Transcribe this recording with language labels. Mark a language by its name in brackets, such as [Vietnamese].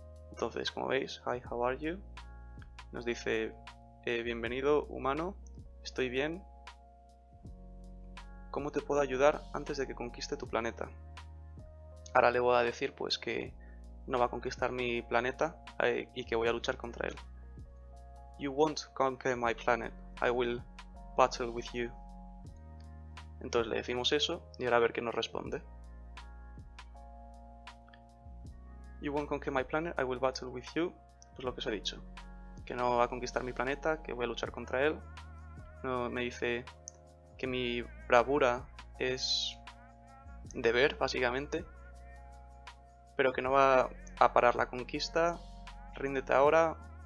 [Spanish] Entonces, como veis, hi, how are you? Nos dice bienvenido humano, estoy bien. ¿Cómo te puedo ayudar antes de que conquiste tu planeta? Ahora le voy a decir pues que no va a conquistar mi planeta y que voy a luchar contra él. [English] You won't conquer my planet, I will battle with you. [Spanish] Entonces le decimos eso y ahora a ver qué nos responde. [English] You won't conquer my planet, I will battle with you. [Spanish] Pues lo que os he dicho. Que no va a conquistar mi planeta, que voy a luchar contra él. No, me dice que mi bravura es deber, básicamente. Pero que no va a parar la conquista. Ríndete ahora.